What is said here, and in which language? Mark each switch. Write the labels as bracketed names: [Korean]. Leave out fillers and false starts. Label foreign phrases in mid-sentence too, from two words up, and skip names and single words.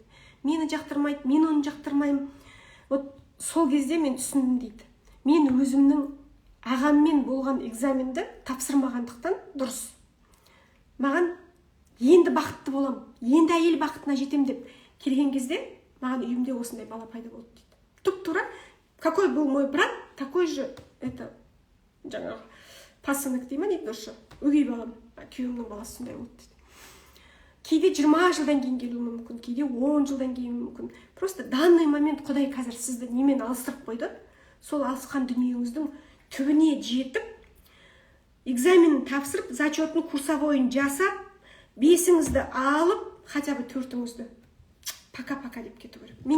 [Kazakh] Мені жақтырмайды, мен оны жақтырмаймын. Вот сол кезде мен түсіндім дейді. Мен өзімнің ағаммен болған экзаменді тапсырмағандықтан дұрыс. Маған енді бақытты болам, енді әйел бақытына жетем деп келген кезде, маған үйімде осындай бала пайда болды дейді. Туп-тура, [Russian] какой был мой брат, такой же это [Kazakh] жаңағы пасынок дейма дейді дұрысы. Өгей балам, күйеуімнің баласы сондай болды дейді. Кейде 20 жылдан кейін келуі мүмкін, кейде 10 жылдан кейін мүмкін. [Russian] Просто данный момент [Kazakh] Құдай қазір сізді немен алыстырып қойды, сол алысқан дүниеңіздің түбіне жетіп, экзаменін тапсырып, зачетын курсовойын жасап, 5-іңізді алып, [Russian] хотя бы [Kazakh] 4-іңізді пока-пока деп кету керек.